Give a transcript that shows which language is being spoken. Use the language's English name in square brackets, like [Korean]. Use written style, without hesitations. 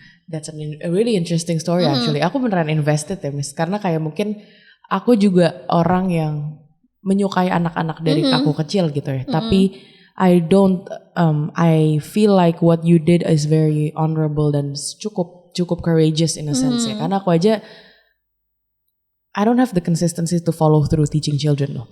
[English] That's a really interesting story actually. [Indonesian] Aku beneran invested ya, Miss. Karena kayak mungkin aku juga orang yang menyukai anak-anak dari aku kecil gitu ya. Tapi [English] I feel like what you did is very honorable [Indonesian] dan cukup [English] courageous in a sense ya. [Indonesian] Karena aku aja [English] I don't have the consistency to follow through teaching children loh.